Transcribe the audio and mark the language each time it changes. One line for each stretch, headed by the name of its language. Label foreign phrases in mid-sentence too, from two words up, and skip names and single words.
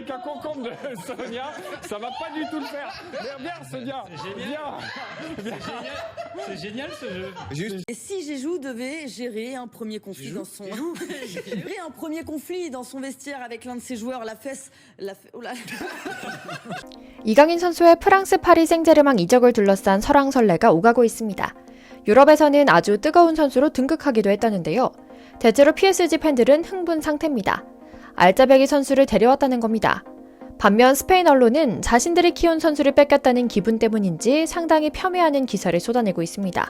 French: truc à concombre de Sonia, ça va pas du tout le faire. Viens, Sonia, viens. C'est génial ce jeu. Et si Jeju devait gérer un premier conflit dans son gérer un premier conflit dans son vestiaire avec l'un de ses joueurs, oh là.
Korean: 이강인 선수의 프랑스 파리 생제르맹 이적을 둘러싼 설왕설래가 오가고 있습니다. 유럽에서는 아주 뜨거운 선수로 등극하기도 했다는데요. 대체로 PSG 팬들은 흥분 상태입니다. 알짜배기 선수를 데려왔다는 겁니다. 반면 스페인 언론은 자신들이 키운 선수를 뺏겼다는 기분 때문인지 상당히 폄훼하는 기사를 쏟아내고 있습니다.